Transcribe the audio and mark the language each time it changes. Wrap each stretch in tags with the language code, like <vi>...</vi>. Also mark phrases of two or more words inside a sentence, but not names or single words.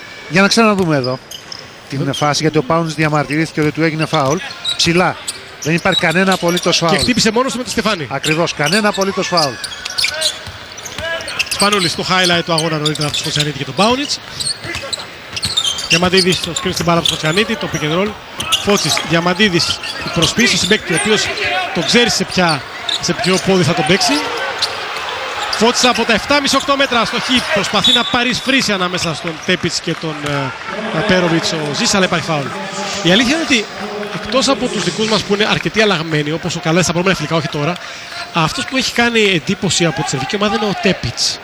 <el>Για να ξαναδούμε εδώ την φάση, γιατί ο Πάουνιτς διαμαρτυρήθηκε ότι του έγινε φάουλ. Ψηλά. Δεν υπάρχει κανένα απολύτως φάουλ. Και χτύπησε μόνος του με τη στεφάνι. Ακριβώς, κανένα απολύτως φάουλ. Σπανούλης στο highlight του αγώνα νωρίτερα από τον Σκορτσιανίτη και τον Πάουνιτς. Διαμαντίδης στο screen στην μπάλα από τον Σκορτσιανίτη, το</el> <en>pick and roll.</en> <el>Φώτσης, Διαμαντίδης, η προσπίση στον παίκτη, ο οποίος το ξέρει σε ποιο πόδι θα τον παίξει. Φώτσης από τα 7,5-8 μέτρα στο χ προσπαθεί να παρισφρήσει ανάμεσα στον Τέπιτς και τον Πέροβιτς ο Ζής, αλλά υπάρχει φάουλ. Η αλήθεια είναι ότι εκτός από τους δικούς μας που είναι αρκετοί αλλαγμένοι, όπως ο Καλές στα προηγούμενα φιλικά, όχι τώρα, αυτός που έχει κάνει εντύπωση από τη σερβική ομάδα είναι ο Τέπιτς.</el>